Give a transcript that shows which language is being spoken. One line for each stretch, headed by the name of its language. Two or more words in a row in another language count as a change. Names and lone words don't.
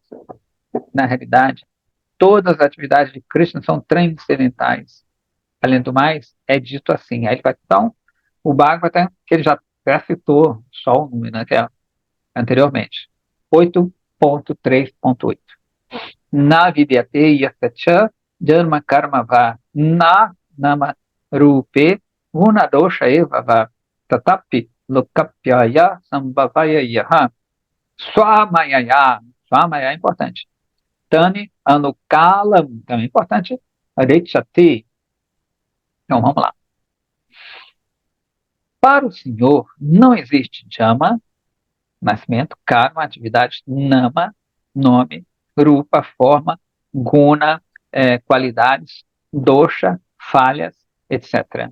Portuguese: Na realidade, todas as atividades de Krishna são transcendentais. Além do mais, é dito assim. Aí ele vai, então, o Bhagavatam, que ele já citou, só o número, né, que é anteriormente. 8.3.8.
Sanskrit: Na vidyate yasacha dharma karma va na nama rupe gunadosha eva va tatapi lokapyaya sambhavaya yaha swamayaya.
Portuguese: Swamaya é importante.
Sanskrit: Tani anukalam,
Portuguese: também é importante. Rechati. Então, vamos lá. Para o Senhor, não existe Jama, nascimento, karma, atividade, nama, nome, rupa, forma, guna, qualidades, dosha, falhas, etc.